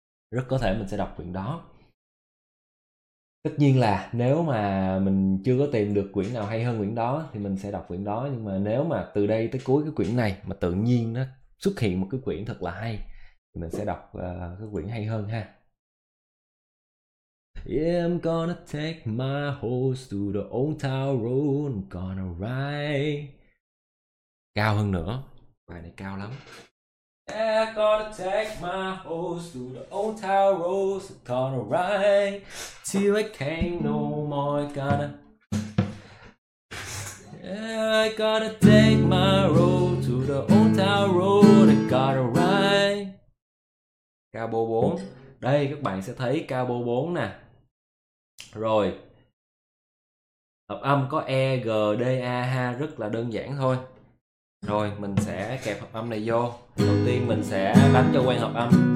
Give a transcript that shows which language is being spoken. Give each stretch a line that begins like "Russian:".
Vietnamese: Rất có thể mình sẽ đọc quyển đó. Tất nhiên là nếu mà mình chưa có tìm được quyển nào hay hơn quyển đó thì mình sẽ đọc quyển đó, nhưng mà nếu mà từ đây tới cuối cái quyển này mà tự nhiên nó xuất hiện một cái quyển thật là hay thì mình sẽ đọc cái quyển hay hơn ha.
English: Yeah, I'm gonna take my horse to the old town road, I'm gonna ride.
Vietnamese: Cao hơn nữa. Bài này cao lắm.
English: Yeah, gonna take my horse to the old town road, gonna ride till I can't no more. I gotta take my road to the old town road, gotta ride.
Vietnamese: Cao bô 4. Đây các bạn sẽ thấy cao bô 4 nè. Rồi. Hợp âm có E, G, D, A, ha, rất là đơn giản thôi. Rồi, mình sẽ kẹp hợp âm này vô. Đầu tiên mình sẽ đánh cho quen hợp âm.